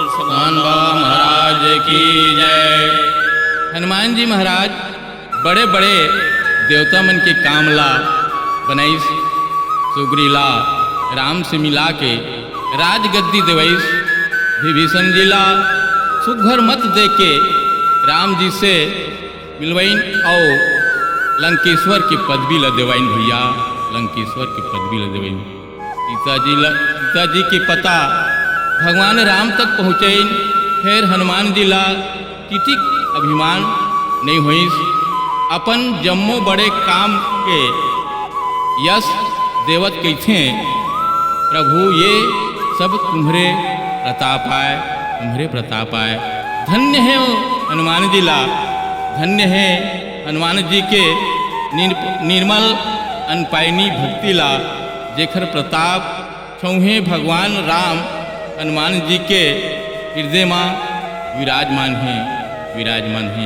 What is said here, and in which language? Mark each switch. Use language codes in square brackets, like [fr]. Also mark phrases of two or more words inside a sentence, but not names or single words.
[hne] हनुमान बाबा महाराज की जय। हनुमान जी महाराज बड़े बड़े देवता मन के कामला बनैस, सुग्रीला राम से मिला के राजगद्दी देवैस, विभीषण जी ला सुघर मत दे के राम जी से मिलवैन और लंकेश्वर की पदवी ल देवैन भैया, लंकेश्वर की पदवी ल देवैन। सीता जी के पता भगवान राम तक पहुँचैन। फिर हनुमान जी ला किटिक अभिमान नहीं हुईस, अपन जम्मो बड़े काम के यश देवत कहते प्रभु ये सब तुम्हारे प्रताप आए, तुम्हारे प्रताप आए। धन्य है हनुमान जी ला, धन्य है हनुमान जी के निर्मल अनपायनी भक्ति ला, जेखर प्रताप छौहे भगवान राम हनुमान जी के हृदय में विराजमान हैं, विराजमान हैं।